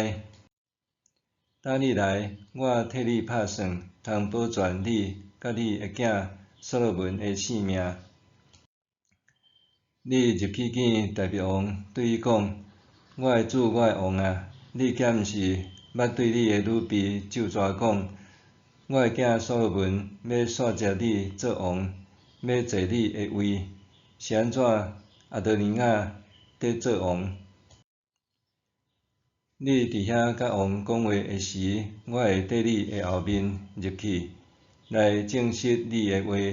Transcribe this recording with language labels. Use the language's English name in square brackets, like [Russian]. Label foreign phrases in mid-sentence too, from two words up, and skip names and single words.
[Min Nan Chinese] 等你来，我替你拍算，通保全你甲你的囝所罗门的性命。” 你入去见大卫王，对伊讲：“我的主，我的王啊！你敢毋是捌对你的女婢咒詛讲：我的囝所罗门要续接你做王，要坐你的位，是安怎？阿多尼雅得做王？你伫遐甲王讲话的时，我会缀你的后面入去，来证实你的话。”